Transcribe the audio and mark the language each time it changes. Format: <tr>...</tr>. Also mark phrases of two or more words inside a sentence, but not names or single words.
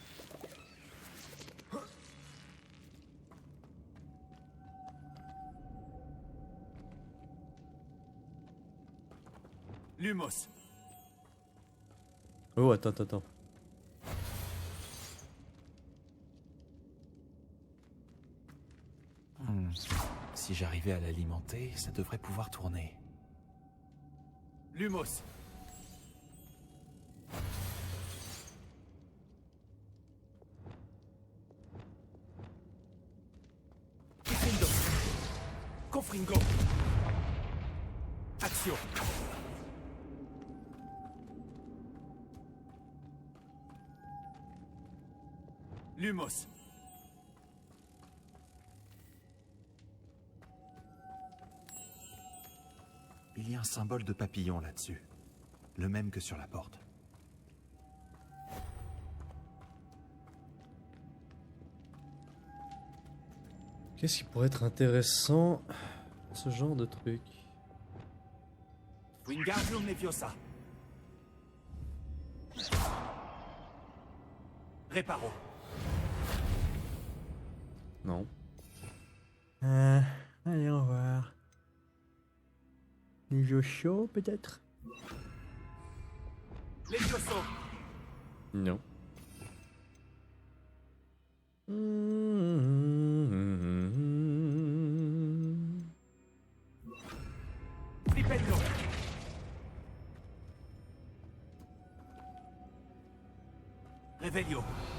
<fr>Lumos. Oh, attends. Si j'arrivais à l'alimenter, ça devrait pouvoir tourner. Lumos. Confringo. Confringo. Action. Lumos. Il y a un symbole de papillon là-dessus. Le même que sur la porte. Qu'est-ce qui pourrait être intéressant dans ce genre de truc? Wingardium Leviosa. Réparo. Non. Allez, on va voir. Niveau chaud, peut-être? Levioso. Non. Flipendo. Revelio.</fr>